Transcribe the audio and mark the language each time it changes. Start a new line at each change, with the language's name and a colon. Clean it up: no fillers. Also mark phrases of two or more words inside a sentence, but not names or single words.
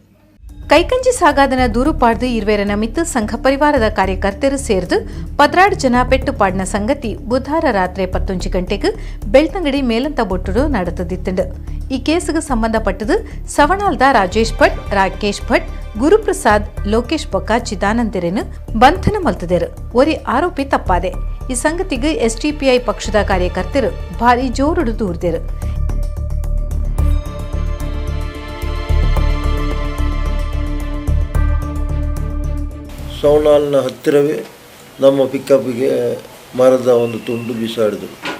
Tulu: ಕೈಕಂಜಿ ಸಾಗಾದನ ದೂರು ಪಾಡ್ದು ಇರುವೆರನ ಮಿತ್ತು ಸಂಘ ಪರಿವಾರದ ಕಾರ್ಯಕರ್ತರು ಸೇರ್ದು 16 ಜನ ಪೆಟ್ಟುಪಾಡಿನ ಸಂಗತಿ ಬುಧವಾರ ರಾತ್ರಿ 11 ಗಂಟೆಗೆ ಬೆಳ್ತಂಗಡಿ ಮೇಲಂತ ಬೊಟ್ಟುಡು ನಡೆದಿತ್ತು. ಈ ಕೇಸಿಗೆ ಸಂಬಂಧಪಟ್ಟದು ಸವಣಾಲ್ದ ರಾಜೇಶ್ ಭಟ್, ರಾಕೇಶ್ ಭಟ್, ಗುರುಪ್ರಸಾದ್, ಲೋಕೇಶ್ ಬೊಕ್ಕ, ಚಿದಾನಂದರೆನು ಬಂಧನ ಮಲ್ತಿದರು. ಒರಿ ಆರೋಪಿ ತಪ್ಪಾದೆ. ಈ ಸಂಗತಿಗೆ SDPI ಪಕ್ಷದ ಕಾರ್ಯಕರ್ತರು ಭಾರಿ ಜೋರುಡು ದೂರ್ದರು.
Kannada: ಸವಣಾಲ್ನ ಹತ್ತಿರವೇ ನಮ್ಮ ಪಿಕಪ್ಗೆ ಮರದ ಒಂದು ತುಂಡು ಬಿಸಾಡಿದರು.